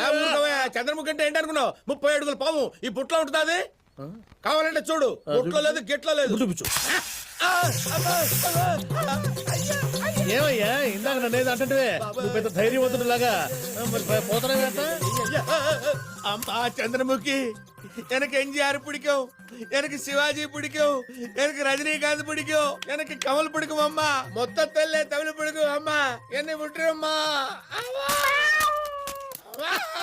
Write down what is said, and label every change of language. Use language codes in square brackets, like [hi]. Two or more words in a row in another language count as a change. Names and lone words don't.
[te] చంద్రముఖి అంటే ఏంటి అనుకున్నావు? 30 అడుగుల పాము ఈ బుట్టలో ఉంటుంది. అది కావాలంటే చూడు, బుట్టలో లేదు, గిట్లో లేదు. చూపించు. ఏమయ్యా ఇందాక నన్నేది అంటే నువ్వు పెద్ద ధైర్యవంతుడిలాగా పోతున్నావేంట? అమ్మా చంద్రముఖి, [ta] எனக்கு எம்ஜிஆர் பிடிக்கும், எனக்கு சிவாஜி பிடிக்கும், எனக்கு ரஜினிகாந்த் பிடிக்கும், எனக்கு கமல் பிடிக்கும். அம்மா மொத்தத்தில் தமிழ் பிடிக்கும். அம்மா என்னை விட்டுரும்மா.